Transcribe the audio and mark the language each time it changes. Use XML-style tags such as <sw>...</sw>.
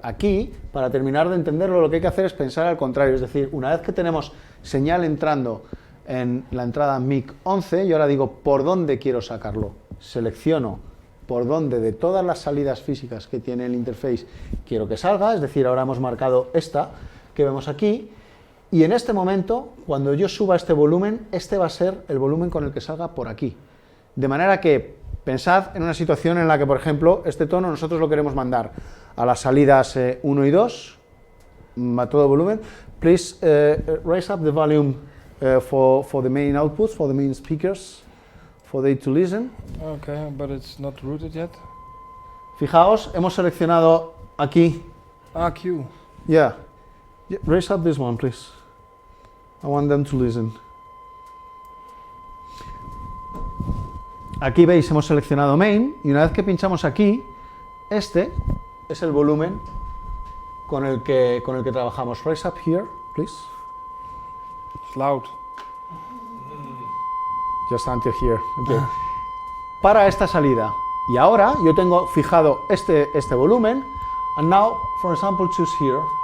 <es>Aquí, para terminar de entenderlo, lo que hay que hacer es pensar al contrario, es decir, una vez que tenemos señal entrando en la entrada mic 11, yo ahora digo por dónde quiero sacarlo, selecciono por dónde de todas las salidas físicas que tiene el interface quiero que salga, es decir, ahora hemos marcado esta que vemos aquí. Y en este momento, cuando yo suba este volumen, este va a ser el volumen con el que salga por aquí. De manera que pensad en una situación en la que, por ejemplo, este tono nosotros lo queremos mandar a las salidas 1 y 2, a todo volumen.</es> <en>Please raise up the volume for the main outputs, for the main speakers, for they to listen. Okay, but it's not routed yet.</en> <es>Fijaos, hemos seleccionado aquí. Q.</es> <en>Yeah. Raise up this one, please. I want them to listen.</en> <es>Aquí veis, hemos seleccionado main y una vez que pinchamos aquí, este es el volumen con el que trabajamos.</es> <en>Raise up here, please. It's loud. Just until here. Okay.</en> <es>Para esta salida. Y ahora yo tengo fijado este volumen.</es> <en>And now, for example, choose here.</en>